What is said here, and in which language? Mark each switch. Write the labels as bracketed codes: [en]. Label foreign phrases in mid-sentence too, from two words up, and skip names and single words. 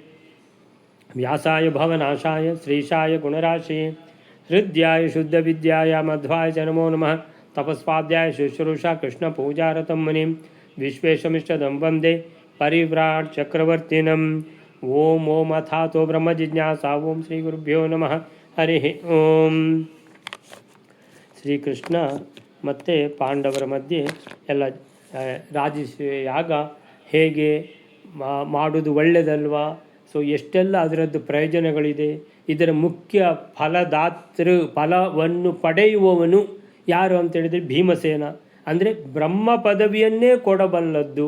[sa] व्यासाय भवनाशाय श्रीशाय गुणराशये हृद्याय शुद्धविद्याय मध्वाय च नमो नमः। तपस्वाध्याय शुश्रूषा कृष्णपूजारतं मुनिं विश्वेशमिष्टदं वन्दे परिव्राट् चक्रवर्तिनम्। ಓಂ ಓಂ ಅಥಾತೋ ಬ್ರಹ್ಮ ಜಿಜ್ಞಾಸಾ ಓಂ ಶ್ರೀ ಗುರುಭ್ಯೋ ನಮಃ ಹರಿ ಓಂ. [kn] ಶ್ರೀಕೃಷ್ಣ ಮತ್ತು ಪಾಂಡವರ ಮಧ್ಯೆ ಎಲ್ಲ ರಾಜಸೂಯ ಯಾಗ ಹೇಗೆ ಮಾಡೋದು ಒಳ್ಳೆಯದಲ್ವಾ, ಸೊ ಎಷ್ಟೆಲ್ಲ ಅದರದ್ದು ಪ್ರಯೋಜನಗಳಿದೆ, ಇದರ ಮುಖ್ಯ ಫಲವನ್ನು ಪಡೆಯುವವನು ಯಾರು ಅಂತೇಳಿದರೆ ಭೀಮಸೇನ, ಅಂದರೆ ಬ್ರಹ್ಮ ಪದವಿಯನ್ನೇ ಕೊಡಬಲ್ಲದ್ದು.